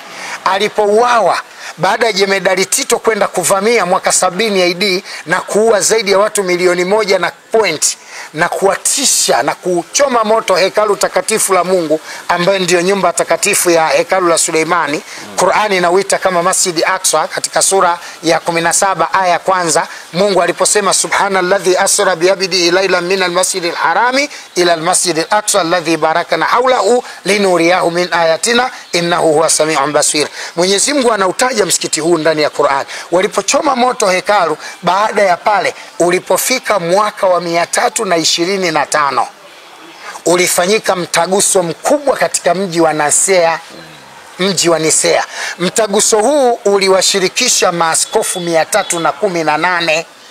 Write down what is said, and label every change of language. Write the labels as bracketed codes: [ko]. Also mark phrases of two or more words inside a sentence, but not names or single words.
[sw] Alipouawa baada ya Jemedari Tito kwenda kuvamia mwaka 70 AD na kuua zaidi ya watu 1,000,000 na point, na kuwatisha na kuchoma moto hekalu takatifu la Mungu ambayo ndio nyumba takatifu ya hekalu la Suleimani. Qur'ani inauita kama Masjid Aqsa katika sura ya 17 aya ya kwanza. Mungu aliposema [ar] سبحان الذي أسرى بعبده ليلا من المسجد الحرام إلى المسجد الأقصى الذي باركنا حوله لنريه من آياتنا إنه هو السميع البصير. [sw] Mwenyezi Mungu anautaja msikiti huu ndani ya Qur'an. Walipochoma moto hekalu, baada ya pale ulipofika mwaka wa 325 ulifanyika mtaguso mkubwa katika mji wa Nisea. Mji wa Nisea. Mtaguso huu uliwashirikisha maaskofu 318.